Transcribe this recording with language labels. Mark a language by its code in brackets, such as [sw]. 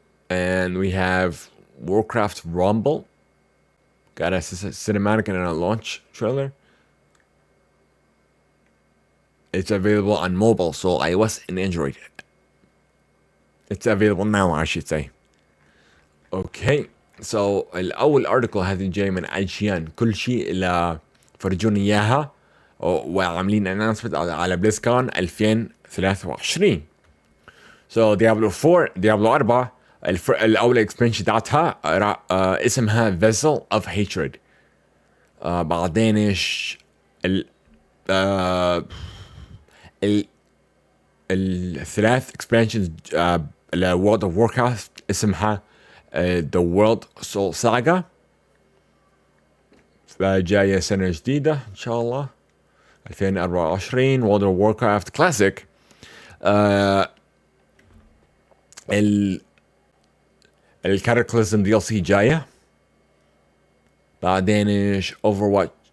[en] And we have Warcraft Rumble. Got a cinematic and a launch trailer. It's available on mobile, so iOS and Android. It's available now, I should say. Okay. [ar] So الأول article هذه جاي من IGN. كل شيء اللي فرجوني إياها وعاملين announcement على BlizzCon 2023. So Diablo 4 الأول expansion بتاعتها اسمها Vessel of Hatred. بعدين ايش الثلاث expansions ل World of Warcraft اسمها The World Soul Saga. فجاية سنة جديدة إن شاء الله 2024 World of Warcraft Classic. الكاتاكليزم DLC جاية. بعدين ايش Overwatch.